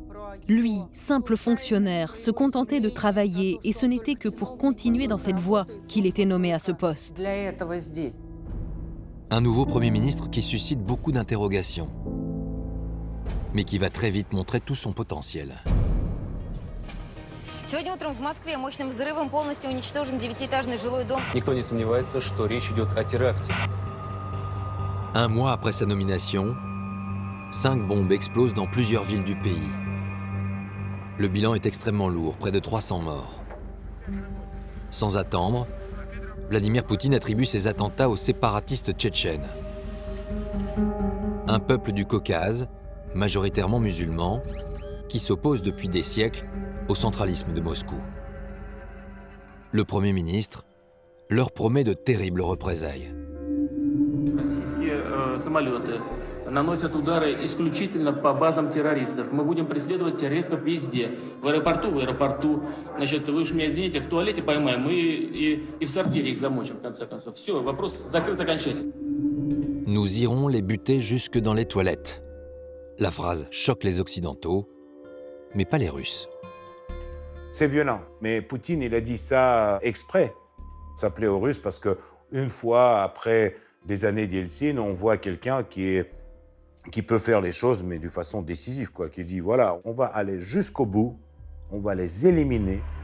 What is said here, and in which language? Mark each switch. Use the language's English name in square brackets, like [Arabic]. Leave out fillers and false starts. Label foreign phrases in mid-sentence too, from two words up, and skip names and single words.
[French] Lui, simple fonctionnaire, se contentait de travailler et ce n'était que pour continuer dans cette voie qu'il était nommé à ce poste. Un nouveau Premier ministre qui suscite beaucoup d'interrogations, mais qui va très vite montrer tout son potentiel. [Russian] Сегодня утром в Москве мощным взрывом полностью уничтожен 9-этажный жилой дом. Никто не сомневается, что речь идет о теракте. [French] Un mois après sa nomination, 5 bombes explosent dans plusieurs villes du pays. Le bilan est extrêmement lourd, près de 300 morts. Sans attendre, Vladimir Poutine attribue ces attentats aux séparatistes tchétchènes. Un peuple du Caucase, majoritairement musulman, qui s'oppose depuis des siècles au centralisme de Moscou. Le Premier ministre leur promet de terribles représailles. [Russian] Наносят удары исключительно по базам террористов. Мы будем преследовать террористов везде. В аэропорту. Значит, вы уж меня извините, в туалете поймаем и в сортире их замочим, в конце концов. Все, вопрос закрыт окончательно. [French] Nous irons les buter jusque dans les toilettes. La phrase choque les Occidentaux, mais pas les Russes. C'est violent, mais Poutine, il a dit ça exprès. Ça plaît aux Russes parce qu'une fois après des années d'Yeltsin, on voit quelqu'un qui peut faire les choses, mais de façon décisive, quoi, qui dit, voilà, on va aller jusqu'au bout, on va les éliminer.